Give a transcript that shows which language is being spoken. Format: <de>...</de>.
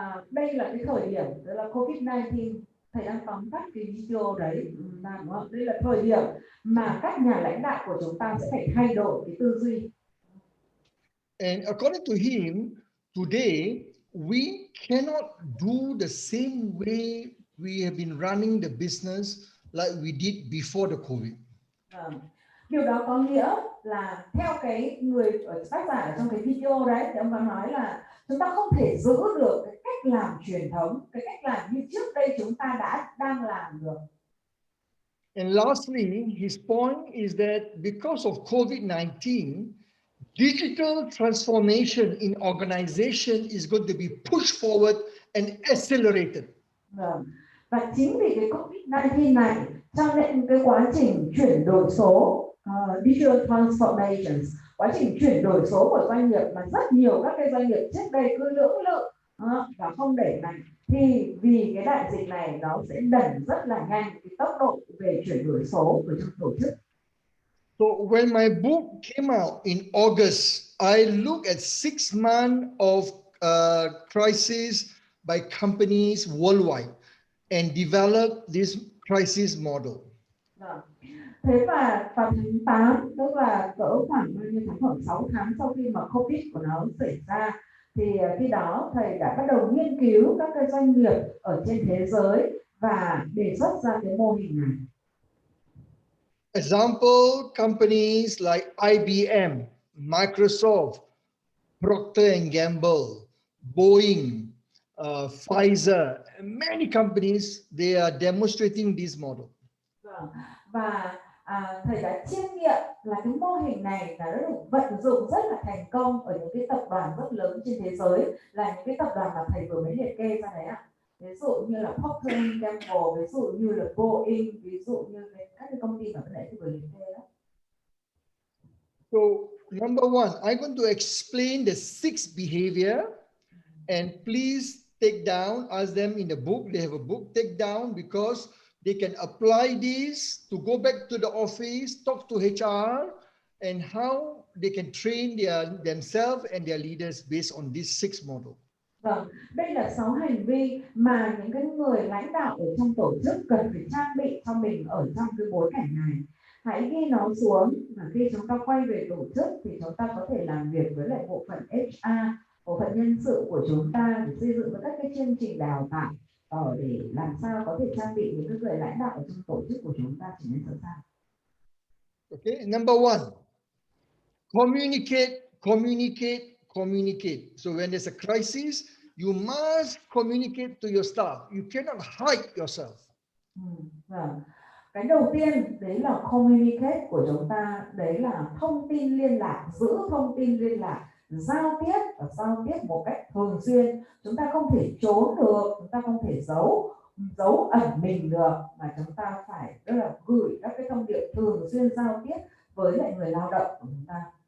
<vi>Đây là cái thời điểm, đó là COVID-19. Thầy đang tóm tắt cái video đấy, đúng không? Đây là thời điểm mà các nhà lãnh đạo của chúng ta sẽ phải thay đổi cái tư duy.</vi> <en>And according to him, today, we cannot do the same way we have been running the business like we did before the COVID.</en> <vi>Điều đó có nghĩa là theo cái người tác giả ở trong cái video đấy thì ông có nói là chúng ta không thể giữ được cái cách làm truyền thống, cái cách làm như trước đây chúng ta đang làm được.</vi> <en>And lastly, his point is that because of COVID-19, digital transformation in organization is going to be pushed forward and accelerated.</en> <vi>Và chính vì cái COVID-19 này, cho nên cái quá trình chuyển đổi số,</vi> <en>digital transformations,</en> <vi>quá trình chuyển đổi số của doanh nghiệp mà rất nhiều các cái doanh nghiệp trước đây cứ lưỡng lự và không đẩy mạnh, thì vì cái đại dịch này nó sẽ đẩy rất là nhanh cái tốc độ về chuyển đổi số của trong tổ chức.</vi> <en>So when my book came out in August, I looked at 6 months of crisis by companies worldwide and developed this crisis model.</en> <vi>Thế và vào tháng 8, tức là cỡ khoảng bao nhiêu tháng, khoảng 6 tháng sau khi mà Covid của nó xảy ra, thì khi đó thầy đã bắt đầu nghiên cứu các cái doanh nghiệp ở trên thế giới và đề xuất ra cái mô hình này.</vi> <en>Example companies like IBM, Microsoft, Procter & Gamble, Boeing, Pfizer, and many companies, they are demonstrating this model.</en> <vi>Và thầy đã chiêm nghiệm là cái mô hình này là nó được vận dụng rất là thành công ở những cái tập đoàn rất lớn trên thế giới, là những cái tập đoàn mà thầy vừa mới liệt kê ra đấy ạ. Ví dụ như là Procter & Gamble, ví dụ như là Boeing, ví dụ như các cái công ty mà nãy thầy vừa liệt kê đó.</vi> <en>So number one, I'm going to explain the 6 behavior, and please take down, ask them in the book, they have a book, take down, because they can apply this to go back to the office, talk to HR, and how they can train themselves and their leaders based on these 6 models.</en> <vi>Vâng, đây là 6 hành vi mà những cái người lãnh đạo ở trong tổ chức cần phải trang bị cho mình ở trong cái bối cảnh này. Hãy ghi nó xuống, và khi chúng ta quay về tổ chức thì chúng ta có thể làm việc với lại bộ phận HR, bộ phận nhân sự của chúng ta để xây dựng các cái chương trình đào tạo để làm sao có thể trang bị những cái người lãnh đạo ở trong tổ chức của chúng ta trở nên sẵn sàng.</vi> <en>Okay, number one, communicate, communicate, communicate. So when there's a crisis, you must communicate to your staff. You cannot hide yourself.</en> <vi>Vâng. Cái đầu tiên đấy là communicate của chúng ta, đấy là thông tin liên lạc, giữ thông tin liên lạc, giao tiếp và giao tiếp một cách thường xuyên. Chúng ta không thể trốn được, chúng ta không thể giấu ẩn mình được, mà chúng ta phải rất là gửi các cái thông điệp thường xuyên giao tiếp với lại người lao động của chúng ta.</vi>